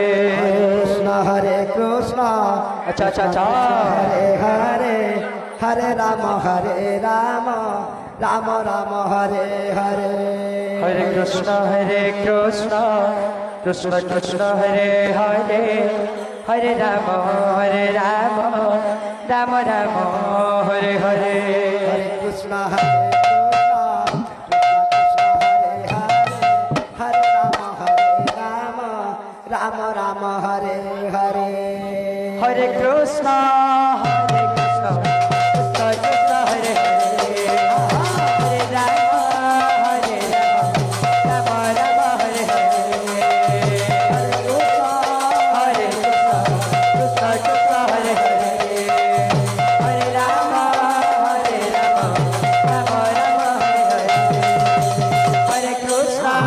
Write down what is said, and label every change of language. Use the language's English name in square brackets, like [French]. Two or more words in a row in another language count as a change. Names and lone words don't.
[Sanskrit] कृष्ण হরে কৃষ্ণ [Hindi] अच्छा अच्छा अच्छा [Sanskrit] হরে হরে হরে রাম রাম রাম হরে হরে हरे कृष्ण कृष्ण कृष्ण हरे हरे हरे राम राम राम राम हरे हरे হরে কৃষ্ণ হরে কৃষ্ণ হরে হরে রাম রাম রাম হরে হরে हरे कृष्ण कृष्ण कृष्ण हरे हरे हरे राम राम राम हरे हरे हरे कृष्ण कृष्ण हरे हरे हरे राम राम राम हरे हरे हरे कृष्ण